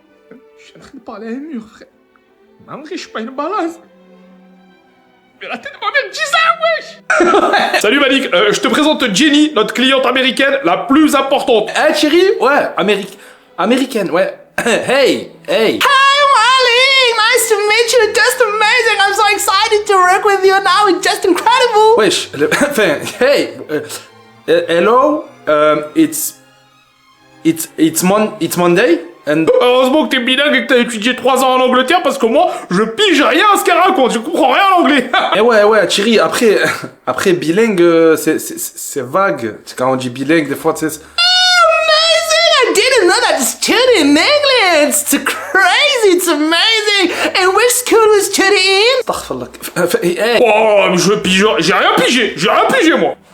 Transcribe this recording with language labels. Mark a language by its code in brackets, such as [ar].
[fr] Je suis en train de parler à un mur, frère. Mais en vrai, je suis pas une balance. Mais la tête de ma mère, 10 ans, wesh. Salut Malik, je te présente Jenny, notre cliente américaine la plus importante. Eh, chérie? Ouais, américaine, ouais. Hey. [en] Nice to meet you, just amazing. I'm so excited to work with you now. It's just incredible. Wesh, enfin, hey, hello, it's Monday, and... [fr] Heureusement que t'es bilingue et que t'as étudié 3 ans en Angleterre parce que moi, je pige rien à ce qu'elle raconte. Je comprends rien en anglais. Eh ouais, chérie, après bilingue, c'est vague. Quand on dit bilingue, des fois, tu sais... [en] I didn't know that you studied in England. It's crazy. It's amazing. And which school you study in? [ar] Astaghfirullah. Hey, [fr] Oh, je pige, j'ai rien pigé, moi.